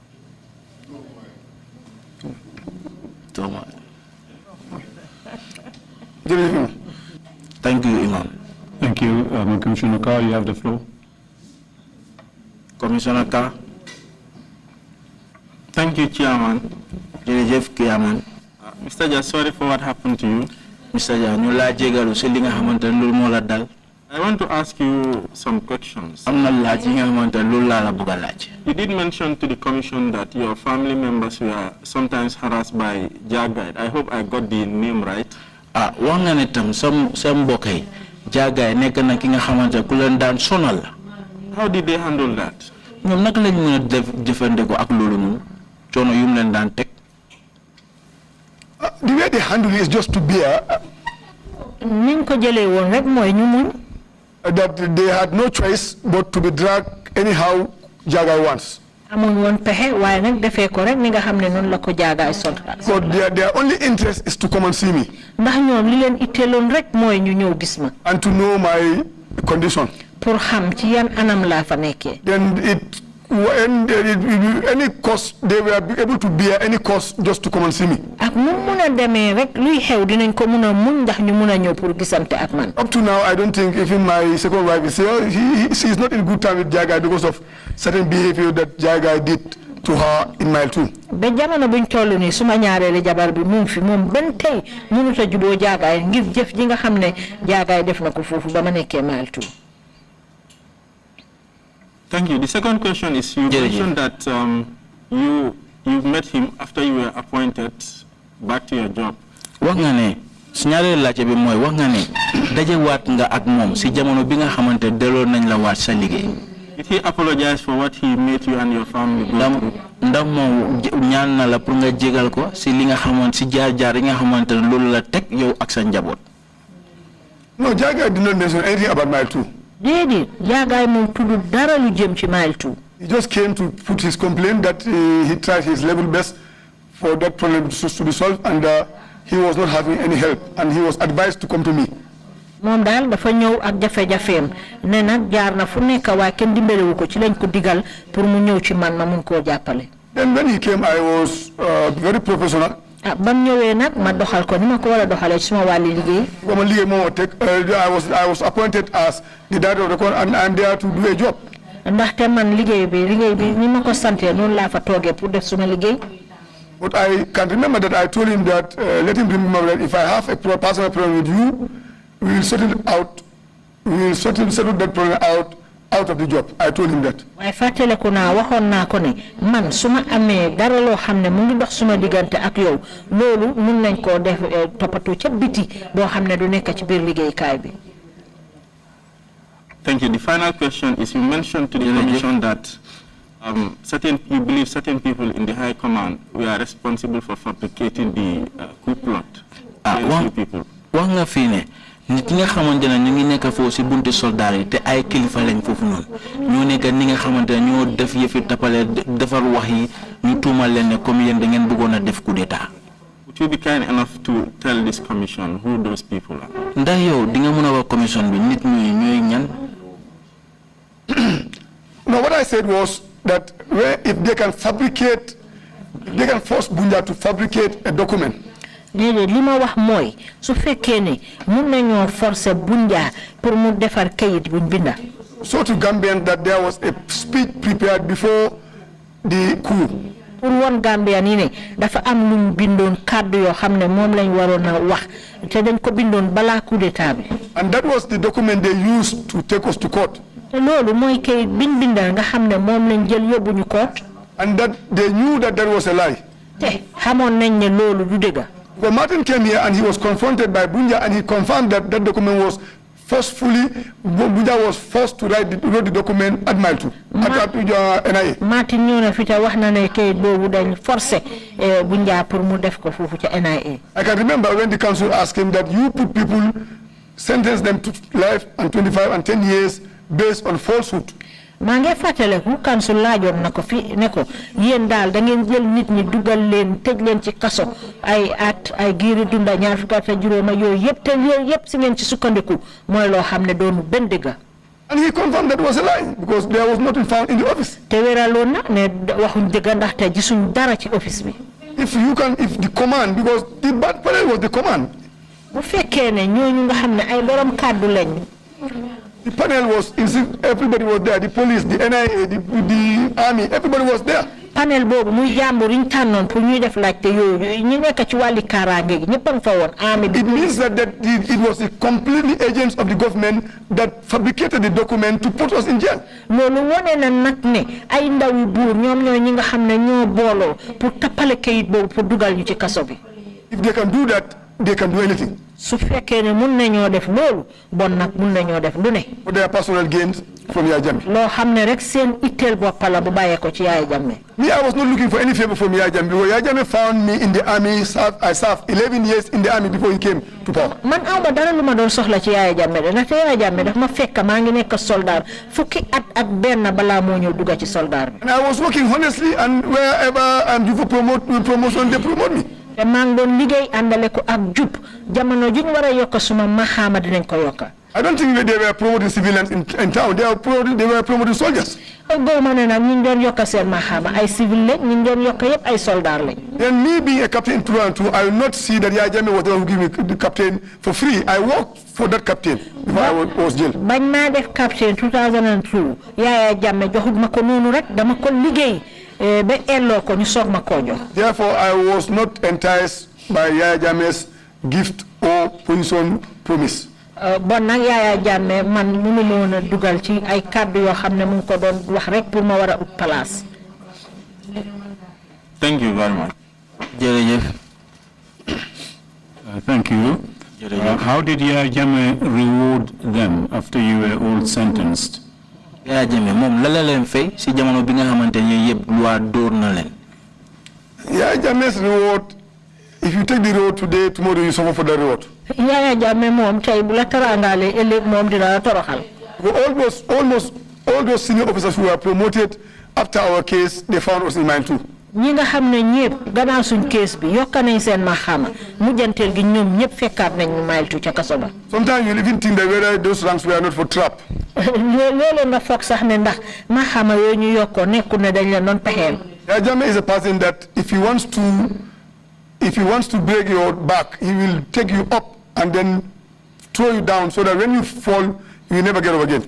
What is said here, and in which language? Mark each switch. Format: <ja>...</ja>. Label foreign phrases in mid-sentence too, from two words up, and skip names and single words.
<en>Thank you, Imam. Thank you, Commissioner Carr. You have the floor. Commissioner Carr. Thank you, Chairman. Mr. Jah, sorry for what happened to you. Mr.</en> <wo>Jah, ñu la jégalu ci li nga xamantene lool mo la dal.</wo> <en>I want to ask you some questions.</en> <wo>am na laaj yi nga xamante ne loolu laa la bëgg a laaj.</wo> <en>You did mention to the commission that your family members were sometimes harassed by Jah Guide. I hope I got the name right.</en> <wo>Ah, wax nga ne tam sa mbokk yi Jah Guide nekk na ki nga xamante ne ku leen daan sonal la.</wo> <en>How did they handle that?</en> <wo>ñoom naka lañ mën a def jëfandikoo ak loolu noonu coono yu mu leen daan teg.</wo> <en>The way they handle it is just to bear.</en> <wo>niñ ko jëlee woon rek mooy ñu muñ.</wo> <en>That they had no choice but to be dragged anyhow Jah Guide wants.</en> <wo>amuñ woon pexe waaye nag defee ko rek ni nga xam ne noonu la ko Jah Guide sol.</wo> <en>But their only interest is to come and see me.</en> <wo>ndax ñoom li leen itteeloon rek mooy ñu ñëw gis ma.</wo> <en>And to know my condition.</en> <wo>pour xam ci yan anam laa fa nekkee.</wo> <en>Then any cost, they were able to bear any cost just to come and see me.</en> <wo>ak nu mun a demee rek luy xew dinañ ko mun a muñ ndax ñu mun a ñëw pour gisante ak man.</wo> <en>Up to now, I don't think even my second wife is here. She's not in good time with Jah Guide because of certain behavior that Jah Guide did to her in Mile 2.</en> <wo>ba jamono buñ toll nii suma ñaareelu jabar bi mu ngi fi moom benn tey mënut a juboo Jah Guide ngir jëf ji nga xam ne Jah Guide def na ko foofu ba ma nekkee Mile 2.</wo> <en>Thank you. The second question is you mentioned that you met him after you were appointed back to your job.</en> <wo>wax nga ne si ñaareelu laajte bi mooy wax nga ne dajewaat nga ak moom si jamono bi nga xamante delloo nañ la waat sa liggéey.</wo> <en>Did he apologize for what he made you and your family go through?</en> <wo>ndax moom ñaan na la pour nga jégal ko si li nga xamante si jaar-jaar yi nga xamante ne loolu la teg yow ak sa njaboot.</wo> <en>No, Jah Guide did not mention anything about Mile 2.</en> <wo>déedéet Jah Guide moom tudd dara lu jëm ci Mile 2.</wo> <en>He just came to put his complaint that he tried his level best for that problem to be solved, and he was not having any help, and he was advised to come to me.</en> <wo>moom daal dafa ñëw ak jafe-jafeem ne nag jaar na fu nekk waaye kenn dimbalewu ko ci lañ ko digal pour mu ñëw ci man ma mun koo jàppale.</wo> <en>Then when he came, I was very professional.</en> <wo>bam ñëwee nag ma doxal ko ni ma ko war a doxalee ci suma wàlli liggéey.</wo> <en>I was appointed as the director of the court, and I'm there to do a job.</en> <wo>ndaxte man liggéey bi ni ma ko santee noonu laa fa toogee pour def suma liggéey.</wo> <en>But I can remember that I told him that let him remember that if I have a personal problem with you, we will settle it out. We will settle that problem out of the job. I told him that.</en> <wo>waaye fàttaliku naa waxoon naa ko ne man su ma amee dara loo xam ne mu ngi dox suma diggante ak yow loolu mun nañ koo def toppatoo ca biti boo xam ne du nekk ci biir liggéeykaay bi.</wo> <en>Thank you. The final question is you mentioned to the commission that you believe certain people in the high command were responsible for fabricating the coup plot. People.</en> <wo>wax nga fii ne nit ñi nga xamante ne ñu ngi nekk foofu si bunti soldat yi te ay kilifa lañ foofu noonu ñoo nekk ni nga xamante ne ñoo def yëfi tapale defar wax yi ñu tuumal leen ne comme yéen da ngeen bëggoon a def</wo> <fr>coup d'état.</fr> <en>Would you be kind enough to tell this commission who those people are?</en> <wo>ndax yow di nga mën a wax commission bi nit ñooy ñan.</wo> <en>No, what I said was that if they can force Bunja to fabricate a document.</en> <wo>déedéet li ma wax mooy su fekkee ne mun nañoo forcer Bunja pour mu defar kayit buñ binda.</wo> <en>So to Gambian that there was a speech prepared before the coup.</en> <wo>pour won Gambian yi ne dafa am luñ bindoon kàddu yoo xam ne moom lañ waroon a wax te dañ ko bindoon balaa</wo> <fr>coup d'état</fr> <wo>bi.</wo> <en>And that was the document they used to take us to court.</en> <wo>te loolu mooy kayit biñ bindal nga xam ne moom lañ jël yóbbu ñu court.</wo> <en>And that they knew that was a lie.</en> <wo>te xamoon nañ ne loolu du dëgg.</wo> <en>Well, Martin came here and he was confronted by Bunja, and he confirmed that that document was forcefully, Bunja was forced to write the document at Mile 2, at NIA.</en> <wo>Martin ñëw na fi te wax na ne kayit boobu dañ forcé Bunja pour mu def ko foofu ca NIA.</wo> <en>I can remember when the council asked him that you put people, sentence them to life and 25 and 10 years based on falsehood.</en> <wo>maa ngi fàttaliku council laajoon na ko fi ne ko yéen daal da ngeen jël nit ñi dugal leen tëj leen ci kaso ay at ay giiri dunda ñaar fukki at ak juróoma yooyu yëpp te yooyu yëpp si ngeen ci sukkandiku mooy loo xam ne doonu benn dëgg.</wo> <en>And he confirmed that was a lie because there was nothing found in the office.</en> <wo>te wéraloon na ne waxuñ dëgg ndaxte gisuñ dara ci office bi.</wo> <en>If the command, because the bad panel was the command.</en> <wo>bu fekkee ne ñooñu nga xam ne ay borom kàddu lañ.</wo> <en>The panel was, everybody was there, the police, the NIA, the army, everybody was there.</en> <wo>panel boobu muy jàmbur yi ñu tànnoon pour ñuy def laajte yooyu ñu nekk ci wàlli kaaraange gi ñëpp a nga fa woon army bi.</wo> <en>It means that it was the completely agents of the government that fabricated the document to put us in jail.</en> <wo>loolu wone na nag ne ay ndaw yu buur ñoom ñooy ñi nga xam ne ñoo booloo pour tappale kayit boobu pour dugal ñu ci kaso bi.</wo> <en>If they can do that, they can do anything.</en> <wo>su fekkee ne mun nañoo def loolu bon nag mun nañoo def lu ne.</wo> <en>For their personal gains from Yaya Jammeh.</en> <wo>loo xam ne rek seen itteel bopp la bu bàyyee ko ci Yaya Jammeh.</wo> <en>Me, I was not looking for any favor from Yaya Jammeh because Yaya Jammeh found me in the army. I served 11 years in the army before he came to power.</en> <wo>man awma dara lu ma doon soxla ci Yaya Jammeh de ndaxte Yaya Jammeh daf ma fekk maa ngi nekk soldat fukki at ak benn balaa moo ñëw dugga ci soldat bi.</wo> <en>And I was working honestly, and wherever I'm due for promotion, they promote me.</en> <wo>te maa ngi doon liggéey àndale ko ak jub jamono ju ñu war a yokk suma maxaama dinañ ko yokka.</wo> <en>I don't think they were promoting civilians in town. They were promoting soldiers.</en> <wo>góoma ne nag ñu doon yokk seen maxaama ay civil lañ ñu doon yokk yëpp ay soldat lañ.</wo> <en>Then me being a captain in 2002, I will not see that Yaya Jammeh was the one who gave me the captain for free. I worked for that captain before I was jailed.</en> <wo>bañ maa def captain 2002 Yaya Jammeh joxut ma ko noonu rek dama ko liggéey ba elloo ko ñu soog ma koo jox.</wo> <en>Therefore, I was not enticed by Yaya Jammeh's gift or position promise.</en> <wo>bon nag Yaya Jammeh man mënu ma woon a dugal ci ay kàddu yoo xam ne mu ngi ko doon wax rek pour ma war a ut place.</wo> <en>Thank you very much.</en> <wo>jërëjëf.</wo> <en>Thank you. How did Yaya Jammeh reward them after you were all sentenced?</en> <wo>Yaya Jammeh moom la la leen fay si jamono bi nga xamante ne yëpp loi dóor na leen.</wo> <en>Yaya Jammeh's reward, if you take the road today, tomorrow you suffer for the reward.</en> <wo>Yaya Jammeh moom tey bu la taraangalee ëllëg moom dina la toroxal.</wo> <en>Almost all those senior officers who were promoted after our case, they found us in mine too.</en> <wo>ñi nga xam ne ñëpp gannaaw suñ case bi yokk nañ seen maxaama mujjanteel gi ñoom ñëpp fekkaat nañ ñu maytu ca kaso ba.</wo> <en>Sometimes you even think that whether those ranks were not for trap.</en> <wo>loolu nga foog sax ne ndax maxaama yooyu ñu yokkoo nekkul ne dañ leen doon pexeel.</wo> <en>Yaya Jammeh is a person that if he wants to break your back, he will take you up and then throw you down so that when you fall, you will never get up again.</en>